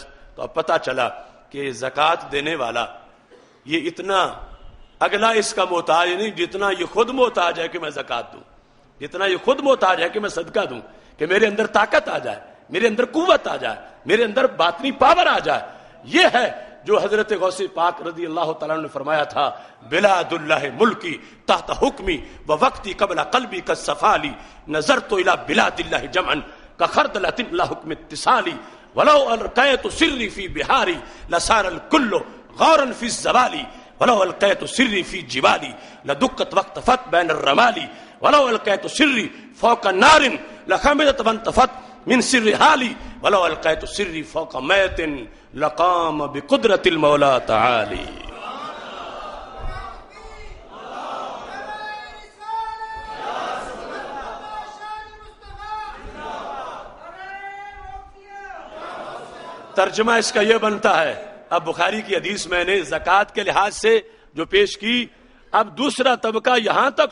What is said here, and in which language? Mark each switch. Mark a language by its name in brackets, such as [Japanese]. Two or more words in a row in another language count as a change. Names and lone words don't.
[Urdu] تو اب پتہ چلا کہ زکوٰۃ دینے والا یہ اتنا اگلا اس کا محتاج نہیں جتنا یہ خود محتاج ہے کہ میں زکوٰۃ دوں، جتنا یہ خود محتاج ہے کہ میں صدقہ دوں، کہ میرے اندر طاقت آ جائے، میرے اندر قوت آ جائے، میرے اندر باطنی پاور آ جائے۔ یہ ہے جو حضرت غوث پاک رضی اللہ تعالیٰ نے فرمایا تھا، [Arabic] بلاد اللہ ملکی تحت حکمی و وقتی قبل قلبی کا صفالی، نظرت الی بلاد اللہ جمعا کخردلۃ لا حکم اتصالی، ولو القیت سری فی بہاری لصار الکل غورا فی الزوالی، ولو القیت سری فی جبالی لدکت واختفت بین الرمالی، ولو القیت سری فوق نار لخمدت وانتفت من سر حالی، ولو القیت سری فوق میت لقام بقدرت المولا تعالی۔ [Urdu] ترجمہ اس کا یہ بنتا ہے، اب بخاری کی حدیث میں نے زکوٰۃ کے لحاظ سے جو پیش کی، اب دوسرا طبقہ یہاں تک